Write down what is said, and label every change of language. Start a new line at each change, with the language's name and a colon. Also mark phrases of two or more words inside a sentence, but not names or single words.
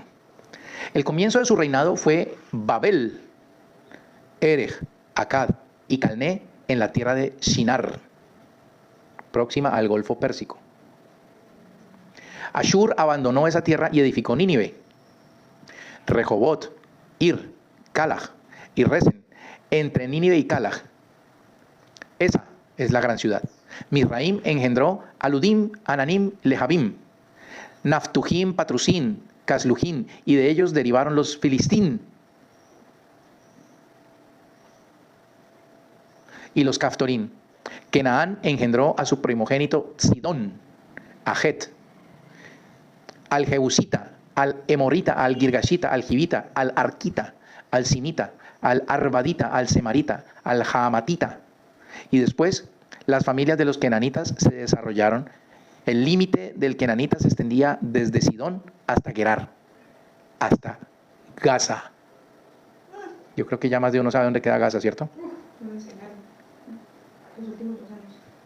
Spanish: El comienzo de su reinado fue Babel, Erech, Akkad y Calné en la tierra de Shinar, próxima al Golfo Pérsico. Ashur abandonó esa tierra y edificó Nínive, Rehobot, Ir, Calaj y Resen, entre Nínive y Calaj. Esa es la gran ciudad. Misraim engendró a Ludim, Ananim, Lehabim, Naftujim, Patrusín, Caslujín, y de ellos derivaron los Filistín y los Caftorín. Kenaán engendró a su primogénito Sidón, a Het, al Jebusita, al Emorita, al Girgashita, al Jivita, al Arquita, al Sinita, al Arvadita, al Semarita, al Jaamatita. Y después las familias de los kenanitas se desarrollaron. El límite del kenanita se extendía desde Sidón hasta Gerar, hasta Gaza. Yo creo que ya más de uno sabe dónde queda Gaza, ¿cierto? Lo mencionaron los últimos 2 años.